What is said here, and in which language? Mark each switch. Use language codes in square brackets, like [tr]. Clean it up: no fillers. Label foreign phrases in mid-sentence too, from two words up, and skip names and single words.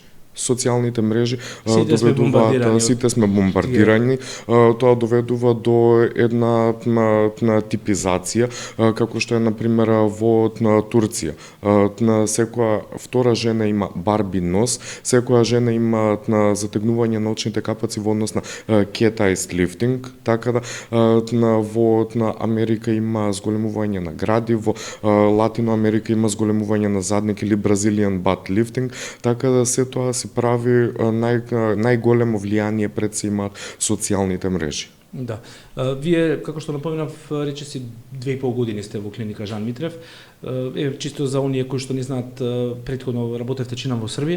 [mk] Социјалните мрежи доведуваат, сите сме бомбардирани, тоа доведува до една типизација, како што е например во Турција. Секоја втора жена има барби нос, секоја жена има затегнување на очните капаци во однос на [en] cat-eyes lifting, [mk] така да во Америка има зголемување на гради, во Латино Америка има зголемување на задник или [en] Brazilian butt lifting, [mk] така да се тоа се прави најголемо влијание пред се имаат социјалните мрежи. Да. Вие, како што напомнав, речиси 2,5 години сте во клиника Жан Митрев. Чисто за оние кои што не знаат, претходно работевте чинам во Србија?